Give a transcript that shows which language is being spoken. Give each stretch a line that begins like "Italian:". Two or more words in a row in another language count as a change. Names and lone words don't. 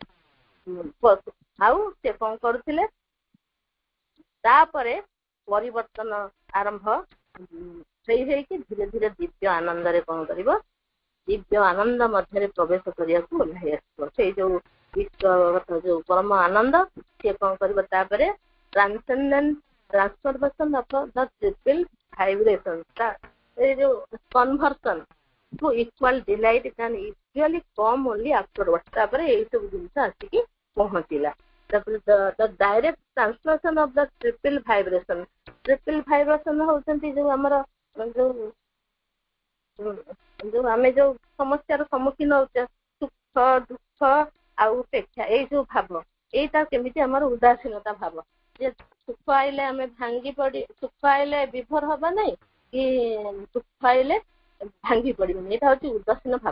Odia: ଆଉ ସେ କଣ କରୁଥିଲେ, ତାପରେ ପରିବର୍ତ୍ତନ ଆରମ୍ଭ ହେଇକି ଧୀରେ ଧୀରେ ଦିବ୍ୟ ଆନନ୍ଦରେ କଣ କରିବ, ଦିବ୍ୟ ଆନନ୍ଦ ମଧ୍ୟରେ ପ୍ରବେଶ କରିବାକୁ ଓହ୍ଲାଇ ଆସିବ। ସେଇ ଯୋଉ ବିଶ୍ୱଗତ ଯୋଉ ପରମ ଆନନ୍ଦ, ସିଏ କଣ କରିବ, ତାପରେ
English: transformation of the triple vibration,
Odia: ଏଇ ଯୋଉ
English: conversion to equal delight can usually come only afterwards.
Odia: ତାପରେ ଏଇ ସବୁ ଜିନିଷ ଆସିକି ପହଞ୍ଚିଲା।
English: The direct transformation of the triple vibration
Odia: ହଉଛନ୍ତି ଯୋଉ ଆମର ଯୋଉ ଆମେ ଯୋଉ ସମସ୍ୟାର ସମ୍ମୁଖୀନ ହଉଛେ, ସୁଖ ଦୁଃଖ ଆଉ ଉପେକ୍ଷା, ଏଇ ଯୋଉ ଭାବ, ଏଇଟା କେମିତି ଆମର ଉଦାସୀନତା ଭାବ, ଯେ ସୁଖ ଆଇଲେ ଆମେ ଭାଙ୍ଗି ପଡି, ସୁଖ ଆଇଲେ ବିଭୋର ହବା ନାହିଁ କି ଦୁଃଖ ଆଇଲେ ଭାଙ୍ଗି ପଡିବନି, ଏଇଟା ହଉଛି ଉଦାସୀନ ଭାବ।